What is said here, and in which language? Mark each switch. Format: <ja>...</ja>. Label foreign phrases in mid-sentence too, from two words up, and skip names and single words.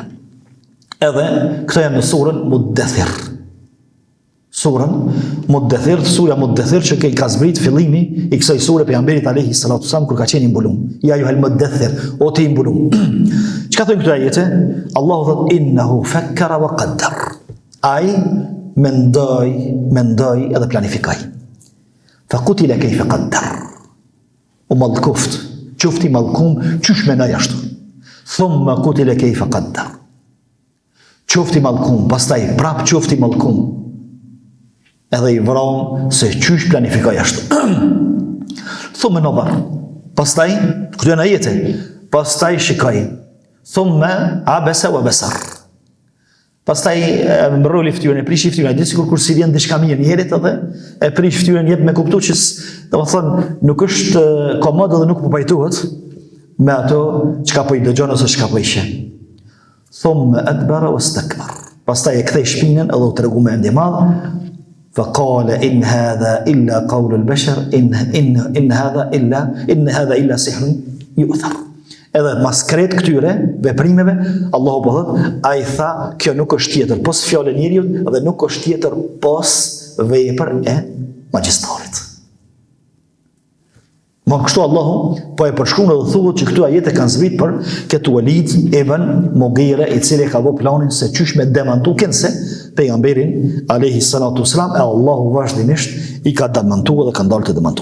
<sq>Edhe këto janë në surën Muddathir. Surën Muddathir, surja Muddathir që i ka zbrit fillimi i kësaj sure pejgamberit</sq> <ar>عليه الصلاة والسلام</ar> <sq>kur ka qenë i mbulum.</sq> <ar>يا أيها المدثر,</ar> <sq>o ti i mbulum. Çka thonë këto ajete? Allahu thot</sq> <ar>إنه فكر وقدر.</ar> <sq>Ai mendoj edhe planifikoj.</sq> <ar>فقتل كيف قدر.</ar> <sq>U mallkuft, qofti mallkum qysh menoj ashtu.</sq> <ar>ثم قتل كيف قدر.</ar> <sq>Qofti mallkum, pastaj prap qofti mallkum. Edhe i vron se qysh planifikoj ashtu.</sq> <ar>ثم نظر.</ar> <sq>Pastaj këto janë ajete. Pastaj shikoj.</sq> <ar>ثم عبس وبسر.</ar> <sq>Pastaj mbroli fytyrën, e prish fytyrën, dhe sikur kur si vjen diçka mirë njerit edhe e prish fytyrën jep me kuptu që domethënë nuk është komod dhe nuk po pajtohet me ato çka po i dëgjon ose çka po i sheh.</sq> <ar>ثم أدبر واستكبر.</ar> <sq>Pastaj e kthej shpinën edhe u tregu me ndje madh.</sq> <ar>فقال إن هذا إلا قول البشر إن هذا إلا سحر يؤثر.</ar> <sq>Edhe mas kret këtyre veprimeve, Allahu po thot, ai tha, kjo nuk është tjetër pos fjalë e njeriut dhe nuk është tjetër pos vepër e magjistarit. Ma kështu Allahu po e përshkruan dhe thuhet që këtu ajete kanë zbrit për këtë Walid ibn Mughira, i cili ka bërë planin se qysh me demantu kënse pejgamberin</sq> <ar>عليه الصلاة والسلام,</ar> <sq>e Allahu vazhdimisht i ka demantuar dhe ka ndalë të demantu.</sq>